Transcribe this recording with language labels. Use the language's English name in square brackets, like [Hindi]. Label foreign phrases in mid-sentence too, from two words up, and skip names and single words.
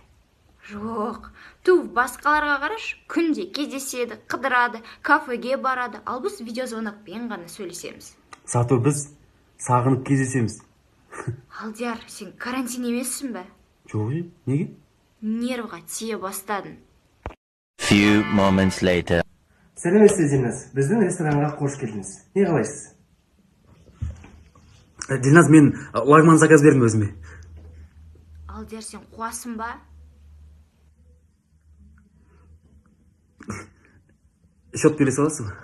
[Kazakh] Жоқ, ту басқаларға қараш, күнде кездеседі, қыдырады, кафеге барады, ал біз видеозвонокпен ғана сөйлесеміз. Сату, біз сағынып кездесеміз. Алдияр, сен карантин емессің бе? Жоқ, неге? Нервға тие бастадың. [English] Few moments later. [Kazakh] Сәлеметсіз Дилназ, біздің ресторанға қош келдіңіз. Не қалайсыз? Дилназ, мен лагман заказ бердім өзіме. Алдияр, сен қуасың ба? Шот бере саласың ба?